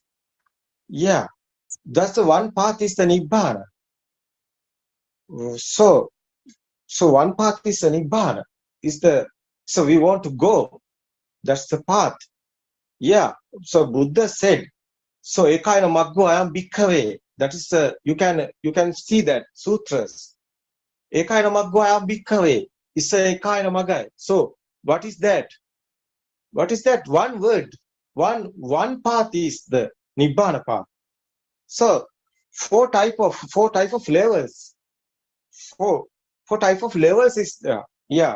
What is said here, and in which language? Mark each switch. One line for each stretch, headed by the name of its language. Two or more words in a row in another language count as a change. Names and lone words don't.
English: Yeah, that's the one path is the Nibbana. So one path is the Nibbana. So we want to go. That's the path. Yeah. So Buddha said, so
Pali: ekaina maggo ayam bhikkave.
English: That is you can see that sutras.
Pali: Ekaina maggo ayam bhikkave.
English: It's a
Pali: ekaina magai.
English: So what is that? What is that? One word. One path is the Nibbana path. So four type of levels. Four type of levels is yeah.